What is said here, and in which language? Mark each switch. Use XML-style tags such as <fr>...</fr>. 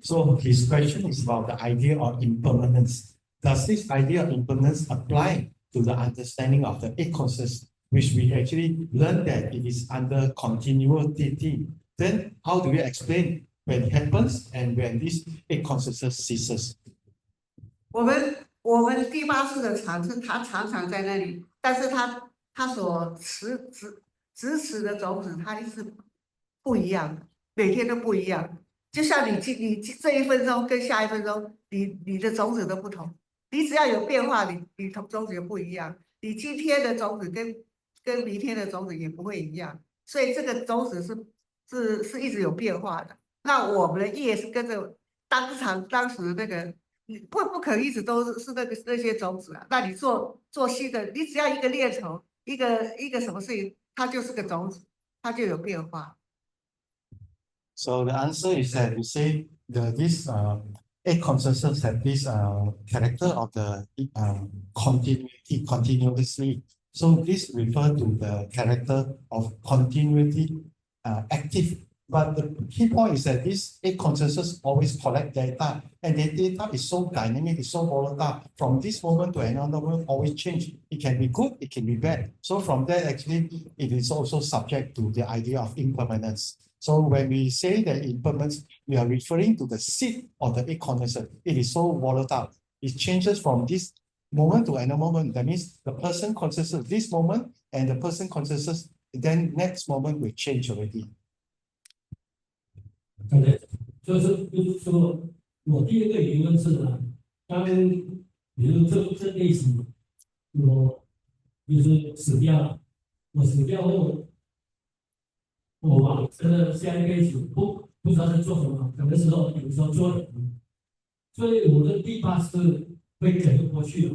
<en>So his question is about the idea of impermanence. Does this idea of impermanence apply to the understanding of the eight consciousness, which we actually learn that it is under continuity? Then how do we explain when it happens and when this eight consciousness ceases?</en> <zh>我们第八世的常是它常常在那里，但是它所支持的种子，它是不一样的，每天都不一样。就像你这一分钟跟下一分钟，你的种子都不同。你只要有变化，你种子也不一样。你今天的种子跟明天的种子也不会一样，所以这个种子是一直有变化的。那我们的业是跟着当时那个。你不可能一直都是那些种子啊。那你做新的，你只要一个念头，一个什么事情，它就是个种子，它就有变化。</zh> <en>So the answer is that you say this eight consciousness have this character of the continuously. So this refer to the character of continuity active. But the key point is that this eight consciousness always collect data, and the data is so dynamic, it's so volatile. From this moment to another moment, always change. It can be good, it can be bad. So from there, actually, it is also subject to the idea of impermanence. So when we say that impermanence, we are referring to the seed of the eight consciousness. It is so volatile. It changes from this moment to another moment. That means the person consciousness this moment, and the person consciousness then next moment will change already.</en> <zh>对，就是说，我第一个疑问是呢，当比如这类型，我就是死掉了，我死掉后，我往生的下一辈子不知道在做什么，可能是说有时候做人，所以我的第八世会跟过去了。</zh>